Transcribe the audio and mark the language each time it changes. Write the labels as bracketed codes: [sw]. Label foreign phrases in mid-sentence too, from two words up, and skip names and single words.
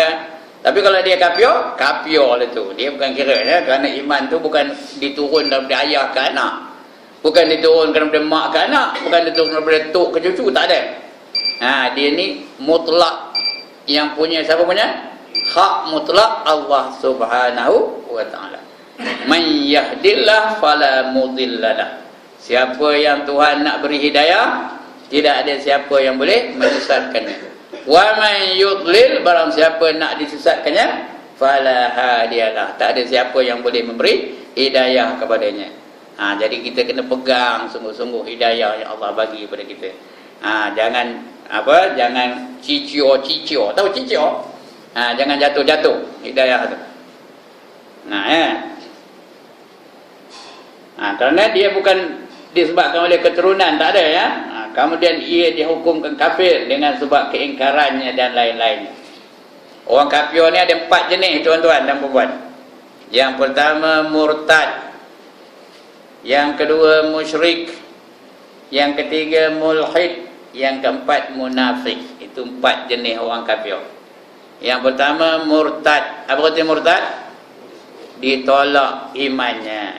[ms] Tapi kalau dia kafir itu. Dia bukan kira ya, kerana iman tu bukan diturun daripada ayah ke anak. Bukan diturunkan daripada mak ke anak, bukan diturunkan daripada tok ke cucu, tak ada. Dia ni mutlak. Yang punya siapa punya? Hak mutlak Allah [ar] سبحانه وتعالى. من يهد الله فلا مضل له. [ms] Siapa yang Tuhan nak beri hidayah, tidak ada siapa yang boleh menyesatkannya. [ar] ومن يضلل, [ms] barang siapa nak disesatkannya, [ar] فلا هادي له. [ms] Tak ada siapa yang boleh memberi hidayah kepadanya. Jadi kita kena pegang sungguh-sungguh hidayah yang Allah bagi kepada kita. Jangan cicio. Tahu cicio? Jangan jatuh-jatuh hidayah tu. Kerana dia bukan disebabkan oleh keturunan, tak ada ya. Kemudian ia dihukumkan kafir dengan sebab keingkarannya dan lain-lain. Orang kafir ni ada 4 jenis tuan-tuan dan puan-puan. Yang pertama murtad, yang kedua musyrik, yang ketiga mulhid, yang keempat munafik. Itu 4 jenis orang kafir. Yang pertama murtad. Apa kata murtad? Ditolak imannya.